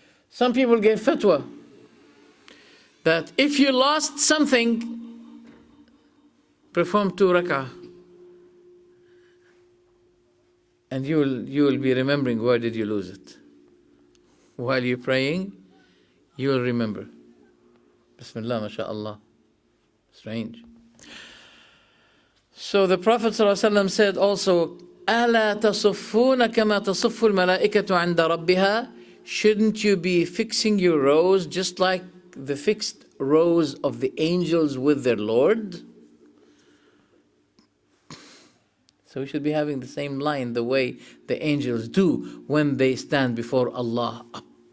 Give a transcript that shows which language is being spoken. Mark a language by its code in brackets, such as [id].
[en] Some people gave fatwa that if you lost something, perform 2 rak'ah. And you will be remembering where did you lose it. While you're praying, you will remember. Bismillah, mashallah. Strange. [ar] So the Prophet ﷺ said also, أَلَا تَصُفُّونَ كَمَا تَصُفُّ الْمَلَائِكَةُ عِنْدَ رَبِّهَا. [en] Shouldn't you be fixing your rows just like the fixed rows of the angels with their Lord? So we should be having the same line the way the angels do when they stand before Allah up.